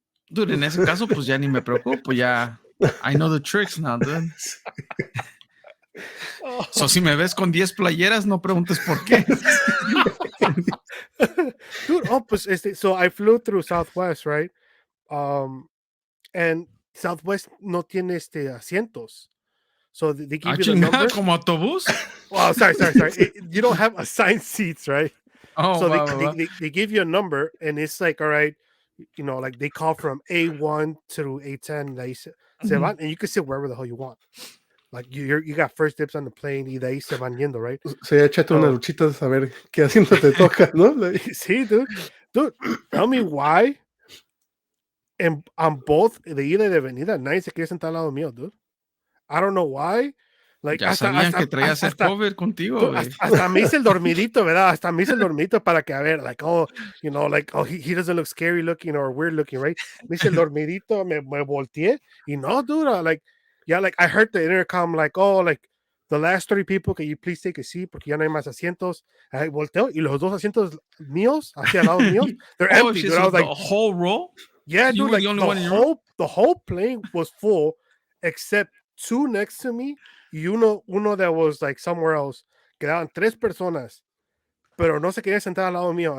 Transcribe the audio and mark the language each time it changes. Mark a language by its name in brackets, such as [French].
[Spanish] dude, en ese caso, pues ya ni me preocupo. [English] Ya, I know the tricks now, dude. [Spanish] So si me ves con 10 playeras, no preguntes por qué. [English] Dude, pues so I flew through Southwest, right? [Spanish] And Southwest no tiene asientos. [English] So they give you the number. [Spanish] Como autobús. [English] Well, sorry. You don't have assigned seats, right? Oh, so wow. they give you a number, and it's like, all right, like they call from A1 through A10. Like, [Spanish] se van, [English] and you can sit wherever the hell you want. Like you got first dips on the plane, [Spanish] y de ahí se van yendo, [English] right? [Spanish] Se échate unas luchitas a ver qué asiento te toca, ¿no? [English] Like, [Spanish] sí, dude, [English] tell me why. And on both [Spanish] de ida y de venida, nadie se quiere sentar al lado mío, dude. [English] I don't know why. Like, [Spanish] ya sabían que traías el COVID contigo, güey. Hasta me hice el dormidito, ¿verdad? Hasta me hice el dormidito para que, a ver, [English] like, he doesn't look scary looking or weird looking, right? [Spanish] Me hice el dormidito, me volteé, y no, [English] dude, like, I heard the intercom, like, like, the last 30 people, can you please take a seat, [Spanish] porque ya no hay más asientos. I volteo, y los dos asientos míos, hacia al lado míos, [English] they're empty, dude. I was like, the whole row? yeah, so dude, like, the whole plane was full, except two next to me, [Spanish] y uno [English] that was like somewhere else. [Spanish] Quedaban 3 personas, pero no se querían sentar al lado mío.